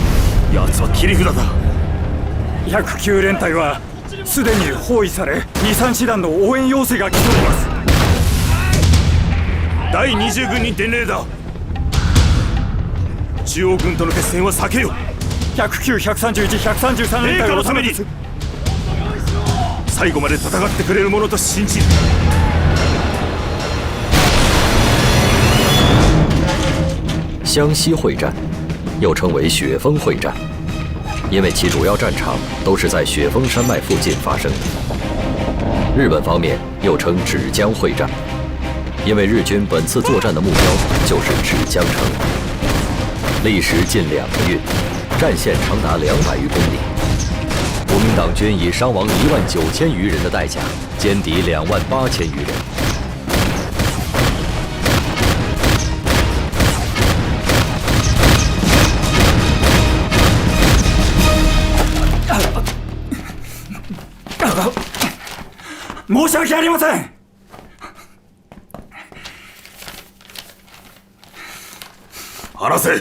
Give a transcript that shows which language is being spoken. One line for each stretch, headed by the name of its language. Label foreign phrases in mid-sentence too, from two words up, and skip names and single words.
Japanese: 奴は切り札だ。109連隊はすでに包囲され、2、3師団の応援要請が来ております。第20軍に伝令だ。中央軍との決戦は避けよ。109、131、133連隊のために最後まで戦ってくれるものと信じる。
Chinese: 湘西会战又称为雪峰会战，因为其主要战场都是在雪峰山脉附近发生的。日本方面又称芷江会战，因为日军本次作战的目标就是芷江城，历时近2个月，战线长达200余公里。国民党军以伤亡19000余人的代价歼敌28000余人。
Japanese: 申し訳ありません。話せ。